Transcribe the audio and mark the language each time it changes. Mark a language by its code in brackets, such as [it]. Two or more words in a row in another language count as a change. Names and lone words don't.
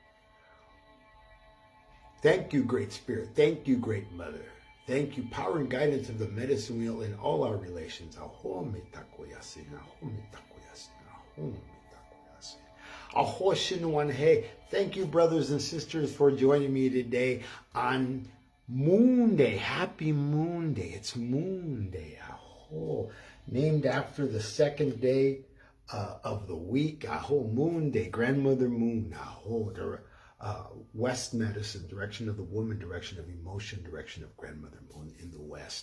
[en] Thank you, Great Spirit. Thank you, Great Mother. Thank you, power and guidance of the medicine wheel in all our relations. [lkt] Aho mitakoyasin. Aho mitakoyasin. Aho mitakoyasin. Aho shinawana he. [en] Thank you, brothers and sisters, for joining me today on Moon Day. Happy Moon Day. It's Moon Day. Aho. Named after the second day of the week. Aho, Moon Day, Grandmother Moon. Aho, West medicine, direction of the woman, direction of emotion, direction of Grandmother Moon in the West.